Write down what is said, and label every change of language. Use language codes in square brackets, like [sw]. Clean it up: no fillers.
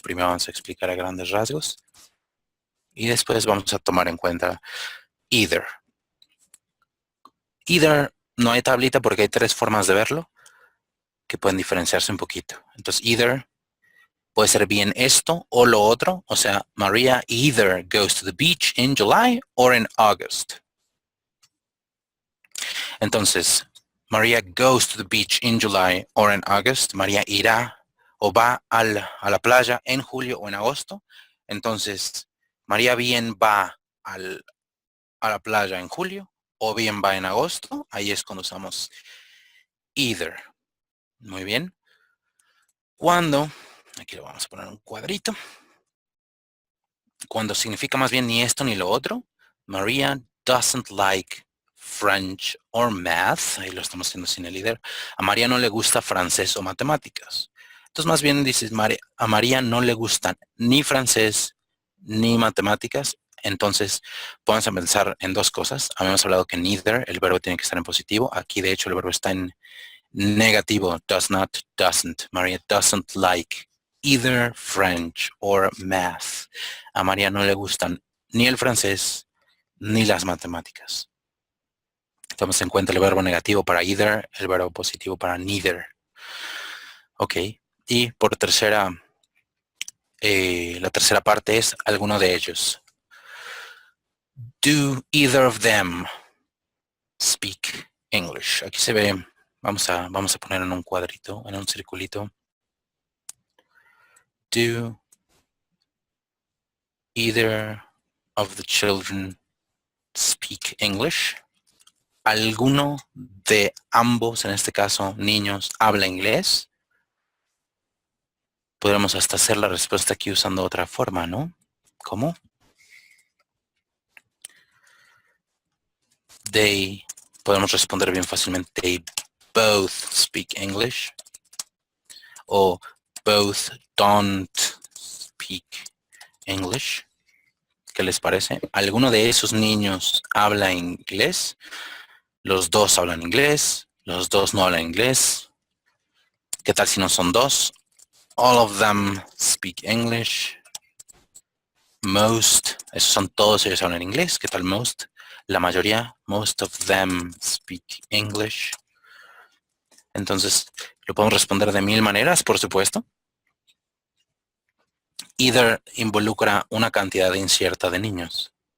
[es] Primero vamos a explicar a grandes rasgos. Y después vamos a tomar en cuenta either. Either no hay tablita porque hay tres formas de verlo que pueden diferenciarse un poquito. Entonces, either Puede ser bien esto o lo otro. O sea, [en] Maria either goes to the beach in July or in August. [es] Entonces, [en] Maria goes to the beach in July or in August. [es] María irá o va a la playa en julio o en agosto. Entonces, María bien va a la playa en julio o bien va en agosto. Ahí es cuando usamos either. Muy bien. Cuando, aquí lo vamos a poner un cuadrito. Cuando significa más bien ni esto ni lo otro. [en] Maria doesn't like French or math. [es] Ahí lo estamos haciendo sin el either. A María no le gusta francés o matemáticas. Entonces más bien dices, a María no le gustan ni francés ni matemáticas. Entonces podemos pensar en dos cosas. Habíamos hablado que neither, el verbo tiene que estar en positivo. Aquí de hecho el verbo está en negativo. [en] Does not, doesn't. María doesn't like either French or math. [es] A María no le gustan ni el francés ni las matemáticas. Tomamos en cuenta el verbo negativo para either, el verbo positivo para neither. Ok. Y por tercera, la tercera parte es alguno de ellos. [en] Do either of them speak English? [es] Aquí se ve, vamos a poner en un cuadrito, en un circulito. [en] Do either of the children speak English? [es] ¿Alguno de ambos, en este caso niños, habla inglés? Podríamos hasta hacer la respuesta aquí usando otra forma, ¿no? ¿Cómo? [en] They, [es] podemos responder bien fácilmente, [en] they both speak English. [es] O [en] both don't speak English. [es] ¿Qué les parece? ¿Alguno de esos niños habla inglés? Los dos hablan inglés. Los dos no hablan inglés. ¿Qué tal si no son dos? [en] All of them speak English. [es] Most, esos son todos ellos hablan inglés. ¿Qué tal most? La mayoría, [en] most of them speak English. [es] Entonces, lo podemos responder de mil maneras, por supuesto. Either involucra una cantidad incierta de niños.